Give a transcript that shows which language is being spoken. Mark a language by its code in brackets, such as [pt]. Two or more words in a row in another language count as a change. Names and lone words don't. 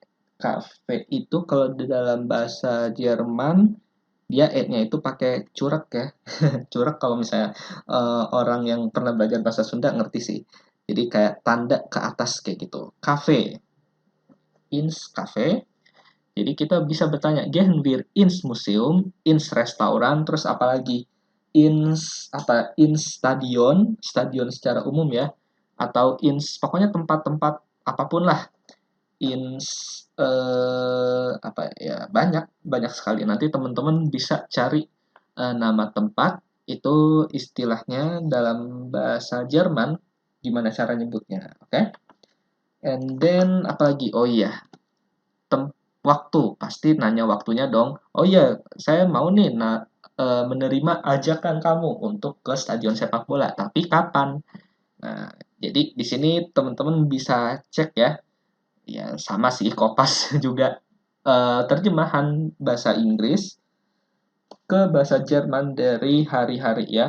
[id] Cafe itu kalau di dalam bahasa Jerman dia e-nya itu pakai curak ya. Curak kalau misalnya orang yang pernah belajar bahasa Sunda ngerti sih. Jadi kayak tanda ke atas kayak gitu. Cafe. [de] Ins Cafe. [id] Jadi kita bisa bertanya, [de] gehen wir ins Museum, ins Restaurant, [id] terus apalagi [de] ins Stadion, [id] stadion secara umum ya, atau pokoknya tempat-tempat apapun lah, ins banyak banyak sekali. Nanti teman-teman bisa cari nama tempat itu istilahnya dalam bahasa Jerman gimana cara nyebutnya, oke? [en] And then [id] apalagi? Oh iya, waktu, pasti nanya waktunya dong. Oh iya, saya mau nih menerima ajakan kamu untuk ke stadion sepak bola, tapi kapan? Nah, jadi di sini teman-teman bisa cek ya. Ya sama sih, kopas juga terjemahan bahasa Inggris ke bahasa Jerman dari hari-hari ya.